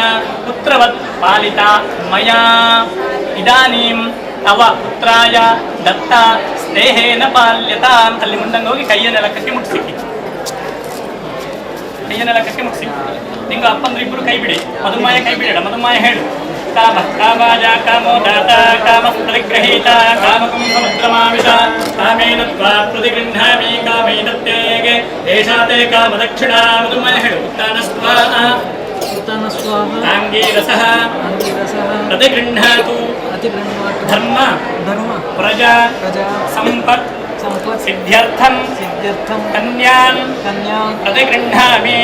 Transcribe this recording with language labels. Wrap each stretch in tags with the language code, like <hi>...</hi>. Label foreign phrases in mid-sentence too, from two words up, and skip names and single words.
<sa>ಪುತ್ರವತ್ ಪಾಲಿತಾ ಮಯಾ ಇದಾನೀಂ ತವ ಪುತ್ರಾಯ ದತ್ತ ಸ್ನೇಹೇನ ಪಾಲ್ಯತಾ.</sa> <kn>ಅಲ್ಲಿ ಮುಂದಂಗೆ ಹೋಗಿ ಕೈಯನ್ನೆಲ್ಲ ಕಟ್ಟಿ ಮುಗಿಸಿಕ್ಕಿ, ಕೈಯನ್ನೆಲ್ಲ ಕಟ್ಟಿ ಮುಗಿಸಿ. ನಿಂಗ ಅಪ್ಪಂದ್ರೆ ಇಬ್ಬರು ಕೈ ಬಿಡಿ, ಮಧುಮಾಯ ಕೈ ಬಿಡೋಣ. ಮಧುಮಾಯ ಹೇಳು.</kn> <sa>ಕಾಮ ಕಾಮಾಜ ಕಾಮೋ ದಾತ ಕಾಮ ಪರಿಗ್ರಹೀತ ಕಾಮಕಂ ಸಮುದ್ರಮಾವಿಷ ಕಾಮೇನ ತ್ವಾ ಪ್ರತಿಗೃಹ್ಣಾಮಿ ಕಾಮೈನತ್ಯೇಗೆ ಏಷಾತೆ ಕಾಮದಕ್ಷಿಣ.</sa> <kn>ಮಧುಮಾಯ ಹೇಳು.</kn> <sa>ಉತ್ತಾನಸ್ತ್ವಾ ಆಂಗೀರಸಃ ಪ್ರತಿಗೃಹ್ಣಾತು ಧರ್ಮ ಪ್ರಜಾ ಸಂಪತ್ ಸಿದ್ಧ್ಯರ್ಥಂ ಕನ್ಯಾನ್ ಪ್ರತಿಗೃಹ್ಣಾಮಿ.</sa>